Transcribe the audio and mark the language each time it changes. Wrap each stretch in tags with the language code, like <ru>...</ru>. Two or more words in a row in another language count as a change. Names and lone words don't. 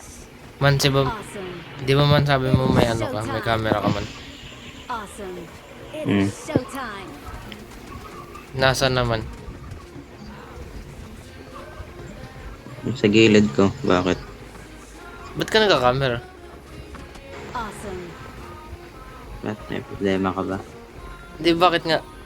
<tl>Man, si Bob,</tl> <en>Awesome.</en> <tl>di ba man sabi mo may ano ka, may camera ka man?</tl> <en>Awesome. It Mm. is showtime.</en> <tl>Nasaan naman? Sa gilid ko. Bakit? Ba't ka nagka-camera?</tl> <en>Awesome.</en> <tl>Ba't may problema ka ba? Di, bakit nga?</tl>